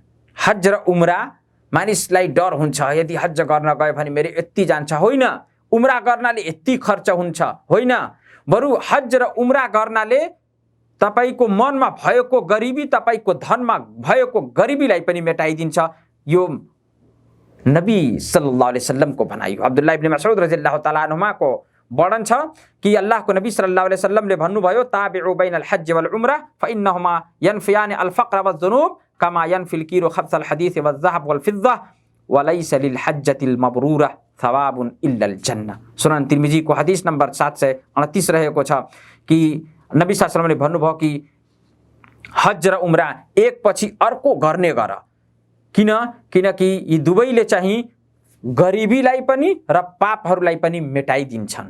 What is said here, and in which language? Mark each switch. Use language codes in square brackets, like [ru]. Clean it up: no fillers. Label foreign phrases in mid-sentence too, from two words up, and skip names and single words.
[ne] हज र उम्रा मानिसलाई डर हुन्छ, यदि हज गर्न गयो भने मेरो यति जान्छ, होइन। उम्रा गर्नाले यति खर्च हुन्छ, होइन। बरु हज र उम्रा गर्नाले तपाईको मनमा भएको गरिबी, तपाईको धनमा भएको गरिबीलाई पनि मेटाइदिन्छ। यो नबी [ar] صلى الله عليه وسلم [ne] को भनाइ हो। [ar] अब्दुल्लाह इब्न मसऊद رضي الله تعالى عنهما [ne] को वर्णन छ कि अल्लाहको नबी [ar] صلى الله عليه وسلم भन्नुभयो, تابعوا بين الحج والعمرة فإنهما ينفيان الفقر والذنوب كما ينفي الكير خبث الحديد والذهب والفضة وليس للحجة المبرورة ثواب إلا الجنة. [ne] सुनन तिर्मिजी को हदीस नम्बर 738 रहेको छ कि नबी [ar] صلى الله عليه وسلم [ne] भन्नुभयो कि हज र उम्रा एक पछि अर्को गर्ने गर, किनकि यी दुवैले चाहिँ गरिबीलाई पनि र पापहरूलाई पनि मेटाइदिन्छन्।